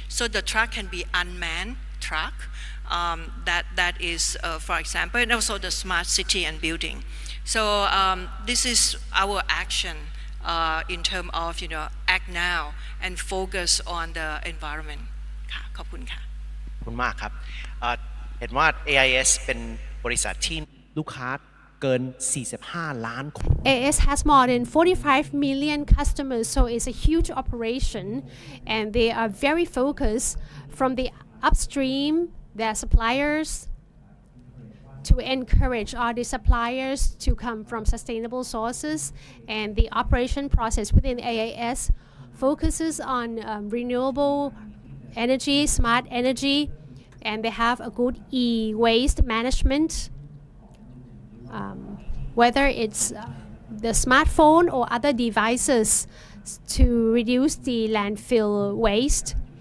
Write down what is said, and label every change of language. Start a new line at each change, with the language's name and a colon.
English: So the truck can be unmanned truck. That is, for example, and also the smart city and building. So this is our action in terms of, act now and focus on the environment.
Thai: ค่ะขอบคุณค่ะ ขอบคุณมากครับเห็นว่า AIS เป็นบริษัทที่ลูกค้าเกิน 45 ล้านคน
English: AIS has more than 45 million customers, so it's a huge operation, and they are very focused from the upstream, their suppliers, to encourage all the suppliers to come from sustainable sources, and the operation process within AIS focuses on renewable energy, smart energy, and they have a good e-waste management, whether it's the smartphone or other devices to reduce the landfill waste.